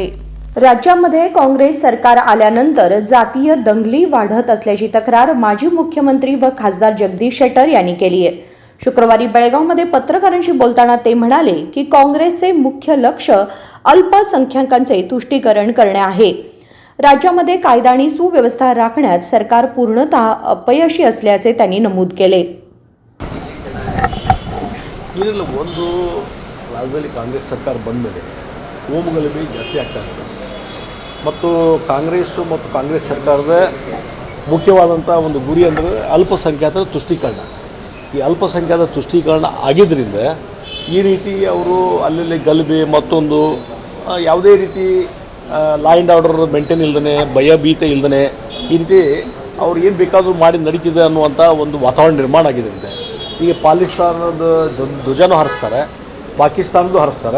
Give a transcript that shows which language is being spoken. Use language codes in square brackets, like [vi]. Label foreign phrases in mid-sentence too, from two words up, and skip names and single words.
[mr] राज्यामध्ये काँग्रेस सरकार आल्यानंतर जातीय दंगली वाढत असल्याची तक्रार माजी मुख्यमंत्री व खासदार जगदीश शेट्टर यांनी केली आहे। शुक्रवारी बेळगावमध्ये पत्रकारांशी बोलताना ते म्हणाले की काँग्रेसचे मुख्य लक्ष अल्पसंख्याकांचे तुष्टीकरण करणे आहे। राज्यामध्ये कायदा आणि सुव्यवस्था राखण्यात सरकार पूर्णतः अपयशी असल्याचे त्यांनी नमूद केले। [kn] ಒಂದು ರಾಜ್ಯದಲ್ಲಿ ಕಾಂಗ್ರೆಸ್ ಸರ್ಕಾರ ಬಂದ ಮೇಲೆ ಕೋಮುಗಲಭೆ ಜಾಸ್ತಿ ಆಗ್ತಾ ಇದೆ ಮತ್ತು ಕಾಂಗ್ರೆಸ್ ಸರ್ಕಾರದ ಮುಖ್ಯವಾದಂಥ ಒಂದು ಗುರಿ ಅಂದರೆ ಅಲ್ಪಸಂಖ್ಯಾತರ ತುಷ್ಟೀಕರಣ। ಈ ಅಲ್ಪಸಂಖ್ಯಾತರ ತುಷ್ಟೀಕರಣ ಆಗಿದ್ದರಿಂದ ಈ ರೀತಿ ಅವರು ಅಲ್ಲಲ್ಲಿ ಗಲಭೆ ಮತ್ತೊಂದು ಯಾವುದೇ ರೀತಿ [en] law and order maintain [kn] ಇಲ್ಲದೇ, ಭಯಭೀತ ಇಲ್ಲದೇ ಈ ರೀತಿ ಅವ್ರು ಏನು ಬೇಕಾದರೂ ಮಾಡಿ ನಡೀತಿದೆ ಅನ್ನುವಂಥ ಒಂದು ವಾತಾವರಣ ನಿರ್ಮಾಣ ಆಗಿದ್ದರಿಂದ ಈಗ ಪಾಕಿಸ್ತಾನದ ಧ್ವಜನೂ ಹಾರಿಸ್ತಾರೆ, ಪಾಕಿಸ್ತಾನದ್ದು ಹಾರಿಸ್ತಾರೆ।